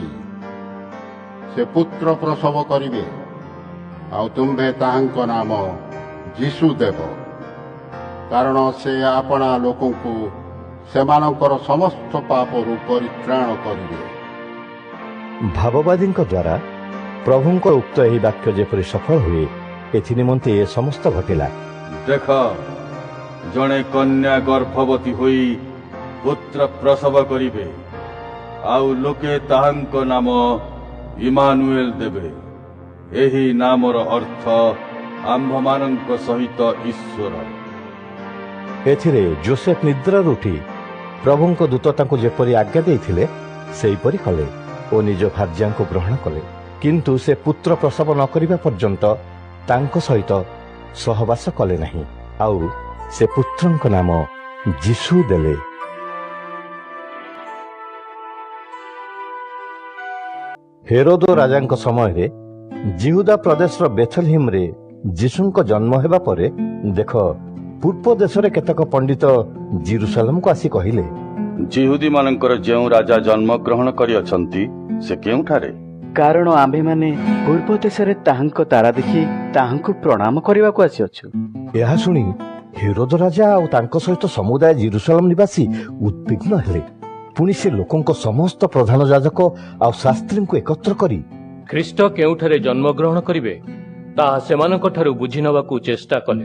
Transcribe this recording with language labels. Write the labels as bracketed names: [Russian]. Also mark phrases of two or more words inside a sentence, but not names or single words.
[Odia] ସେ ପୁତ୍ର ପ୍ରସବ କରିବେ, ଆଉ ତୁମ୍ଭେ ତାହାଙ୍କ ନାମ ଯୀଶୁ ଦେବ, କାରଣ ସେ ଆପଣା ଲୋକଙ୍କୁ ସେମାନଙ୍କର ସମସ୍ତ ପାପରୁ ପରିତ୍ରାଣ କରିବେ। ଭାବବାଦୀଙ୍କ ଦ୍ୱାରା ପ୍ରଭୁଙ୍କ ଉକ୍ତ ଏହି ବାକ୍ୟ ଯେପରି ସଫଳ ହୁଏ, ଏଥି ନିମନ୍ତେ ଏ ସମସ୍ତ ଘଟିଲା। ଦେଖ, ଜଣେ କନ୍ୟା ଗର୍ଭବତୀ ହୋଇ ପୁତ୍ର ପ୍ରସବ କରିବେ, ଆଉ ଲୋକେ ତାହାଙ୍କ ନାମ ଇମାନୁଏଲ ଦେବେ। ଏହି ନାମର ଅର୍ଥ ଆମ୍ଭମାନଙ୍କ ସହିତ ଈଶ୍ୱର। ଏଥିରେ ଯୋସେଫ ନିଦ୍ରାରୁ ଉଠି ପ୍ରଭୁଙ୍କ ଦୂତ ତାଙ୍କୁ ଯେପରି ଆଜ୍ଞା ଦେଇଥିଲେ ସେହିପରି କଲେ ଓ ନିଜ ଭାର୍ଯ୍ୟାଙ୍କୁ ଗ୍ରହଣ କଲେ। କିନ୍ତୁ ସେ ପୁତ୍ର ପ୍ରସବ ନ କରିବା ପର୍ଯ୍ୟନ୍ତ ତାଙ୍କ ସହିତ ସହବାସ କଲେ ନାହିଁ, ଆଉ ସେ ପୁତ୍ରଙ୍କ ନାମ ଯୀଶୁ ଦେଲେ। ହେରୋଦ ରାଜାଙ୍କ ସମୟରେ ଜିହୁଦା ପ୍ରଦେଶର ବେଥଲହେମରେ ଯୀଶୁଙ୍କ ଜନ୍ମ ହେବା ପରେ ଦେଖ, ପୂର୍ବ ଦେଶରେ କେତେକ ପଣ୍ଡିତ ଜେରୁସାଲେମକୁ ଆସି କହିଲେ, ଯିହୁଦୀ ମାନଙ୍କର ଯେଉଁ ରାଜା ଜନ୍ମ ଗ୍ରହଣ କରିଅଛନ୍ତି ସେ କେଉଁଠାରେ? କାରଣ ଆମ୍ଭେମାନେ ପୂର୍ବ ଦେଶରେ ତାହାଙ୍କ ତାରା ଦେଖି ତାହାଙ୍କୁ ପ୍ରଣାମ କରିବାକୁ ଆସିଅଛୁ। ଏହା ଶୁଣି ହେରୋଦ ରାଜା ଆଉ ତାଙ୍କ ସହିତ ସମୁଦାୟ ଜେରୁସାଲେମ ନିବାସୀ ଉଦ୍ବିଗ୍ନ ହେଲେ। ପୁଣି ସେ ଲୋକଙ୍କ ସମସ୍ତ ପ୍ରଧାନ ଯାଜକ ଆଉ ଶାସ୍ତ୍ରୀଙ୍କୁ ଏକତ୍ର କରି ଖ୍ରୀଷ୍ଟ କେଉଁଠାରେ ଜନ୍ମଗ୍ରହଣ କରିବେ ତାହା ସେମାନଙ୍କଠାରୁ ବୁଝି ନେବାକୁ ଚେଷ୍ଟା କଲେ।